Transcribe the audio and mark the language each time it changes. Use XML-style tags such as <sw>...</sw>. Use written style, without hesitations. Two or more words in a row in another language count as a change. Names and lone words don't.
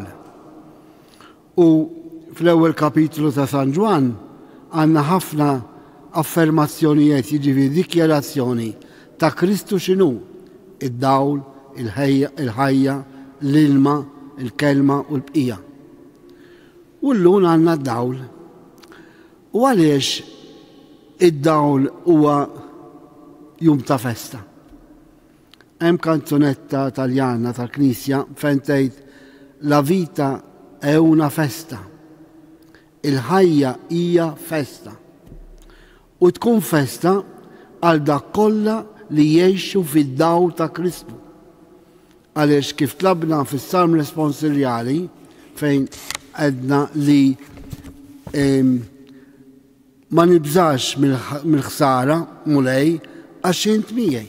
<mt>U fl-ewwel kapitlu ta' San Ġwan għandna ħafna affermazzjonijiet, jiġifieri dikjarazzjoni ta' Kristu x'inhu: id-dawl, il-ħajja, l-ilma, il-kelma u l-bqija. U llum għandna d-dawl. U għaliex id-dawl huwa jum ta' festa? Hemm kanzunetta Taljana tal-Knisja fejn tgħid</mt> <it>la vita è una festa.</it> <mt>Il-ħajja hija festa. U tkun festa għal dak kollha li jgħixu fid-dawl ta' Kristu. Għaliex kif tlabna fis-Salm responsirjali fejn għedna li ma nibżax mill-ħsara mulej għax int miegħi.</mt>